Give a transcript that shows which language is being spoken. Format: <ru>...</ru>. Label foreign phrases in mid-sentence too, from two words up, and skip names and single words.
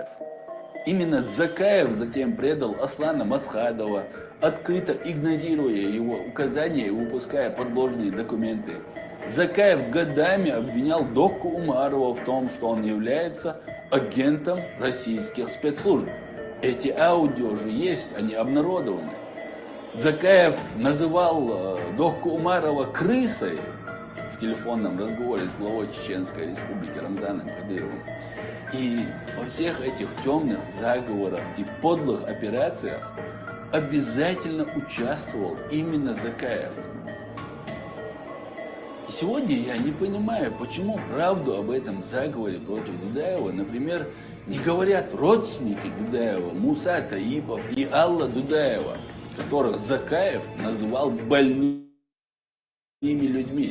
<ru>Именно Закаев затем предал Аслана Масхадова, открыто игнорируя его указания и выпуская подложные документы. Закаев годами обвинял Докку Умарова в том, что он является агентом российских спецслужб. Эти аудио же есть, они обнародованы. Закаев называл Докку Умарова крысой в телефонном разговоре с главой Чеченской Республики Рамзаном Кадыровым. И во всех этих темных заговорах и подлых операциях обязательно участвовал именно Закаев. И сегодня я не понимаю, почему правду об этом заговоре против Дудаева, например, не говорят родственники Дудаева, Муса Таипов и Алла Дудаева, которых Закаев называл больными людьми.</ru>